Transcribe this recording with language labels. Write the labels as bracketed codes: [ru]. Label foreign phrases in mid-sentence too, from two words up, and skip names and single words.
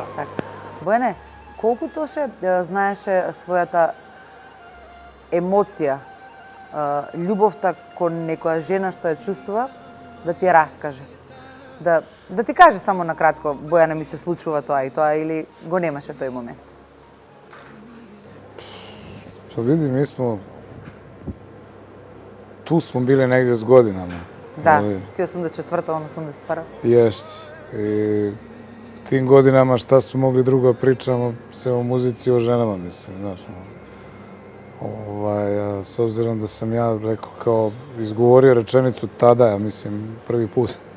[mk] Бојане, колку Тоше знаеше својата емоција, љубовта кон некоја жена што ја чувствува, да ти ја раскаже? Да ти каже само на кратко, Бојане, ми се случува тоа и тоа, или го немаше тој момент? [sr] Па види, ми смо... Tu smo bili negdje s godinama. Da, ti 84. on 81. Jest. I tim godinama šta smo mogli drugo pričamo, se o muzici, o ženama, mislim, znaš. S obzirom da sam ja rekao kao izgovorio rečenicu tada, ja mislim, prvi put.